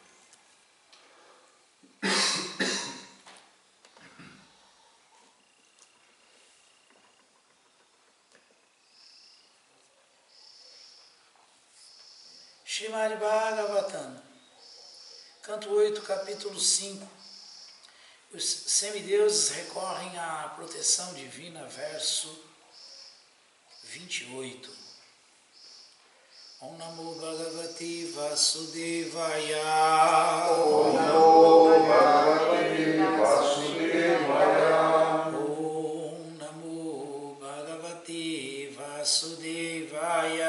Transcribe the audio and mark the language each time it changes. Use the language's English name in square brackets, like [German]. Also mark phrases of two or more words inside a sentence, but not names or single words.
[Portuguese] Srimad Bhagavatam, canto 8, capítulo 5. Os semideuses recorrem à proteção divina, verso 28. [Sanskrit] ॐ नमो भगवते वासुदेवाय. ॐ नमो भगवते वासुदेवाय. ॐ नमो भगवते वासुदेवाय.